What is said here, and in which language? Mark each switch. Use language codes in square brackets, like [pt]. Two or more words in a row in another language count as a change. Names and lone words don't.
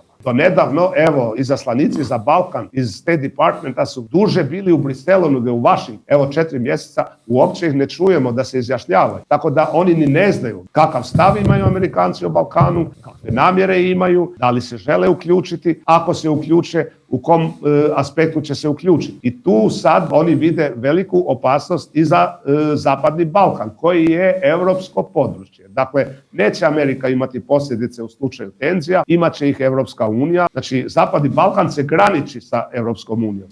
[sr] До недавно, ево, изасланици за Балкан из [en] State Departmenta [sr] су дуже били у Бриселу него у Вашингтону. Ево 4 месеца уопće их не чујемо да се изјашњавају. Тако да они ни не знају какав став имају американци о Балкану, какве намјере имају, дали се желе уклjučiti, ако се уклjuče, u kom aspektu će se uključiti. I tu sad oni vide veliku opasnost i za Zapadni Balkan, koji je evropsko područje. Dakle, neće Amerika imati posljedice u slučaju tenzija, imaće ih Evropska unija. Znači, Zapadni Balkan se graniči sa Evropskom unijom.